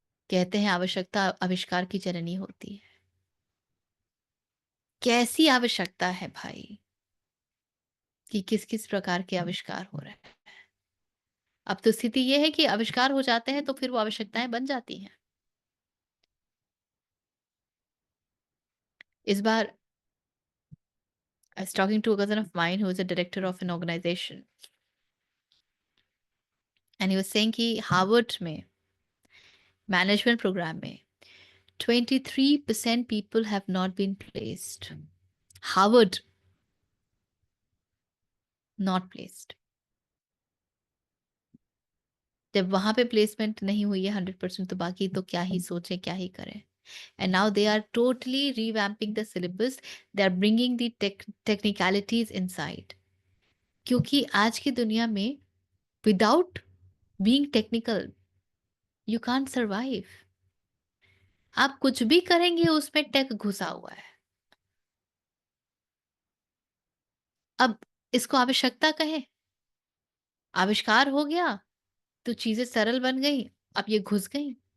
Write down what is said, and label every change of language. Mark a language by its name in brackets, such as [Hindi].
[Hindi] कहते हैं आवश्यकता आविष्कार की जननी होती है। कैसी आवश्यकता है भाई कि किस किस प्रकार के आविष्कार हो रहे हैं। अब तो स्थिति यह है कि आविष्कार हो जाते हैं तो फिर वो आवश्यकताएं बन जाती हैं। इस बार [English] I was talking to a cousin of mine who is a director of an organization, and he was saying [Hindi] कि हार्वर्ड में मैनेजमेंट प्रोग्राम में [English] 23% people have not been placed. Harvard not placed. [Hindi] जब वहां पे प्लेसमेंट नहीं हुई है 100%, तो बाकी तो क्या ही सोचे, क्या ही करें। [English] And now they are totally revamping the syllabus. They are bringing the technicalities inside. [Hindi] क्योंकि आज की दुनिया में [English] without being technical you can't survive. [Hindi] आप कुछ भी करेंगे उसमें टेक घुसा हुआ है। अब इसको आवश्यकता कहें, आविष्कार हो गया तो चीजें सरल बन गई, अब ये घुस गई।